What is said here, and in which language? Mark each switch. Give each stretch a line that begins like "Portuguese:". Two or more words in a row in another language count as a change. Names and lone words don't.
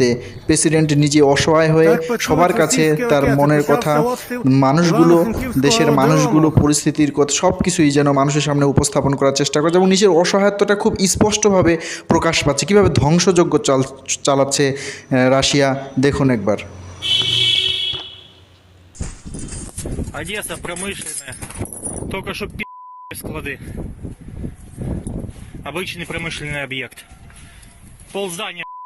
Bangla: প্রেসিডেন্ট নিজে অসহায় হয়ে সবার কাছে তার মনের কথা, মানুষগুলো, দেশের মানুষগুলো, পরিস্থিতির কথা সব কিছুই যেন মানুষের সামনে উপস্থাপন করার চেষ্টা করছে এবং নিজের অসহায়ত্বটা খুব স্পষ্টভাবে প্রকাশ পাচ্ছে। কীভাবে ধ্বংসযজ্ঞ চালাচ্ছে রাশিয়া, দেখুন একবার।
Russian: Одесса промышленная. Только что склады. Обычный промышленный объект. Полздания.